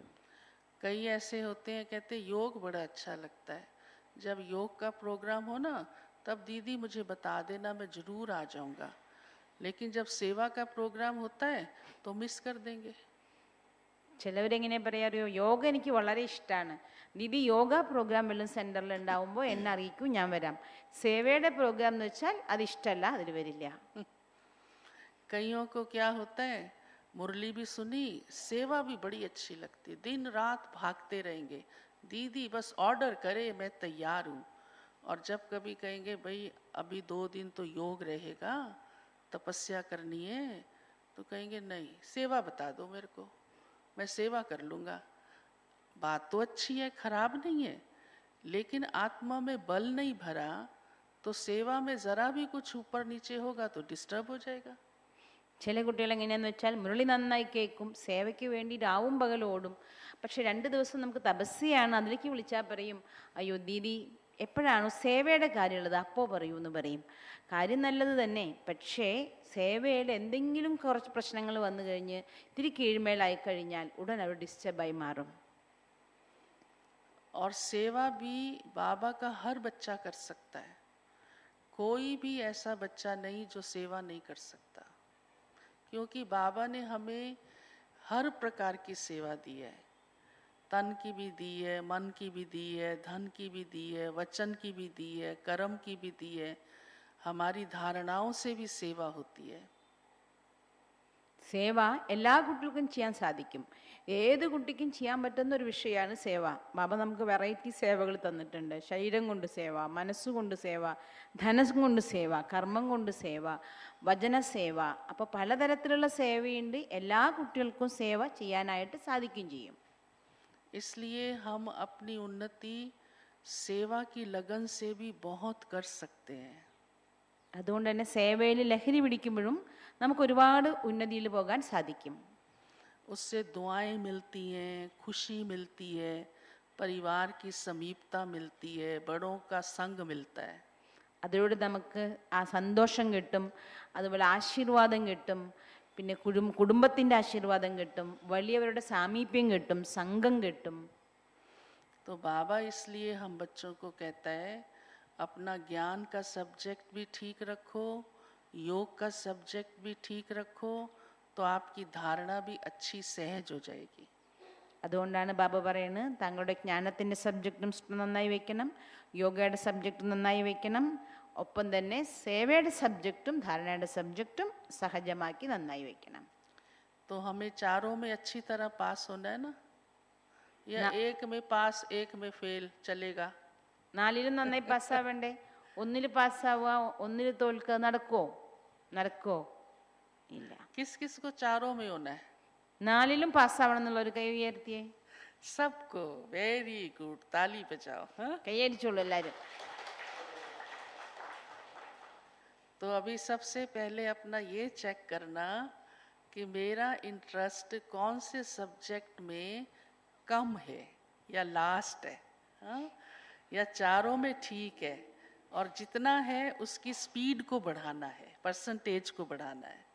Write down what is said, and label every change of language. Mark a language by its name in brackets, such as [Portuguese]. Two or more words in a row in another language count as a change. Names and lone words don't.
[Hindi] कई ऐसे होते हैं कहते योग बड़ा अच्छा लगता है, जब योग का प्रोग्राम हो ना तब दीदी मुझे बता देना, मैं जरूर आ जाऊंगा. लेकिन जब सेवा का प्रोग्राम होता है तो मिस कर देंगे. [Malayalam] ചിലവരെങ്ങനെ പറയാറിയോ, യോഗ എനിക്ക് വളരെ ഇഷ്ടമാണ്, ദീദി യോഗ പ്രോഗ്രാം വല്ലതും സെൻറ്ററിൽ ഉണ്ടാവുമ്പോൾ എന്നെ അറിയിക്കൂ, ഞാൻ വരാം. സേവയുടെ പ്രോഗ്രാം എന്ന് വെച്ചാൽ അത് ഇഷ്ടമല്ല, അതിൽ വരില്ല. [Hindi] कईयों को क्या होता है, मुरली भी सुनी, सेवा भी बड़ी अच्छी लगती, दिन रात भागते रहेंगे, दीदी बस ऑर्डर करे मैं तैयार हूँ. और जब कभी कहेंगे भाई अभी 2 दिन तो योग रहेगा, तपस्या करनी है, तो कहेंगे नहीं सेवा बता दो मेरे को, मैं सेवा कर लूँगा. बात तो अच्छी है, खराब नहीं है, लेकिन आत्मा में बल नहीं भरा तो सेवा में ज़रा भी कुछ ऊपर नीचे होगा तो डिस्टर्ब हो जाएगा. [Malayalam] ചില കുട്ടികൾ എങ്ങനെയാന്ന് വെച്ചാൽ മുരളി നന്നായി കേൾക്കും, സേവയ്ക്ക് വേണ്ടി രാവും പകലും ഓടും, പക്ഷെ 2 ദിവസം നമുക്ക് തപസ്യയാണ്, അതിലേക്ക് വിളിച്ചാൽ പറയും അയ്യോ ദീദി എപ്പോഴാണോ സേവയുടെ കാര്യമുള്ളത് അപ്പോൾ പറയൂ എന്ന് പറയും. കാര്യം നല്ലത് തന്നെ, പക്ഷേ സേവയിൽ എന്തെങ്കിലും കുറച്ച് പ്രശ്നങ്ങൾ വന്നു കഴിഞ്ഞ് ഇത്തിരി കീഴ്മേലായി കഴിഞ്ഞാൽ ഉടൻ അവർ ഡിസ്റ്റർബായി മാറും. [Hindi] और सेवा भी बाबा का हर बच्चा कर सकता है, कोई भी ऐसा बच्चा नहीं जो सेवा नहीं कर सकता, क्योंकि बाबा ने हमें हर प्रकार की सेवा दी है. तन की भी दी है, मन की भी दी है, धन की भी दी है, वचन की भी दी है, कर्म की भी दी है, हमारी धारणाओं से भी सेवा होती है. [Malayalam] സേവ എല്ലാ കുട്ടികൾക്കും ചെയ്യാൻ സാധിക്കും, ഏത് കുട്ടിക്കും ചെയ്യാൻ പറ്റുന്ന ഒരു വിഷയമാണ് സേവ. ബാബ നമുക്ക് വെറൈറ്റി സേവകൾ തന്നിട്ടുണ്ട്. ശരീരം കൊണ്ട് സേവ, മനസ്സുകൊണ്ട് സേവ, ധനം കൊണ്ട് സേവ, കർമ്മം കൊണ്ട് സേവ, വചന സേവ. അപ്പോൾ പലതരത്തിലുള്ള സേവയുണ്ട്, എല്ലാ കുട്ടികൾക്കും സേവ ചെയ്യാനായിട്ട് സാധിക്കുകയും ചെയ്യും. [Hindi] इसलिए हम अपनी उन्नति सेवा की लगन से भी बहुत कर सकते हैं. [Malayalam] അതുകൊണ്ട് തന്നെ സേവയിൽ ലഹരി പിടിക്കുമ്പോഴും നമുക്ക് ഒരുപാട് ഉന്നതിയിൽ പോകാൻ സാധിക്കും. [Hindi] उससे दुआएं मिलती हैं, खुशी मिलती है, परिवार की समीपता मिलती है, बड़ों का संग मिलता है. [Malayalam] അതിലൂടെ നമുക്ക് ആ സന്തോഷം കിട്ടും, അതുപോലെ ആശീർവാദം കിട്ടും, പിന്നെ കുടുംബത്തിൻ്റെ ആശീർവാദം കിട്ടും, വലിയവരുടെ സാമീപ്യം കിട്ടും, സംഘം കിട്ടും. [Hindi] तो बाबा इसलिए हम बच्चों को कहता है अपना ज्ञान का सब्जेक्ट भी ठीक रखो, योग का सब्जेक्ट भी ठीक रखो, तो आपकी धारणा भी अच्छी सहज हो जाएगी. [Malayalam] അതുകൊണ്ടാണ് ബാബ പറയുന്നത് താങ്കളുടെ ജ്ഞാനത്തിൻ്റെ സബ്ജക്റ്റും നന്നായി വെക്കണം, യോഗയുടെ സബ്ജക്റ്റും നന്നായി വെക്കണം, ഒപ്പം തന്നെ സേവയുടെ സബ്ജക്റ്റും ധാരണയുടെ സബ്ജക്റ്റും സഹജമാക്കി നന്നായി വെക്കണം. [Hindi] तो हमें चारों में अच्छी तरह पास होना है ना, या एक में पास एक में फेल चलेगा? [Malayalam] നാലിലും നന്നായി പാസ്സാവണ്ടേ? ഒന്നിൽ പാസ്സാവുക, ഒന്നിൽ തോൽക്കുക നടക്കോ? ഇല്ല. [Hindi] किस किस को चारों में होना है? [Malayalam] നാലിലും പാസ്സാവണം എന്നുള്ള ഒരു കൈ ഉയർത്തിയേ. [Hindi] सबको. [English] very good, [Hindi] ताली बजाओ. हाँ, [Malayalam] കൈയടിച്ചോളൂ എല്ലാവരും. [Hindi] तो अभी सबसे पहले अपना ये चेक करना कि मेरा इंटरेस्ट कौन से सब्जेक्ट में कम है या लास्ट है, हाँ? या चारों में ठीक है, और जितना है उसकी स्पीड को बढ़ाना है, परसेंटेज को बढ़ाना है.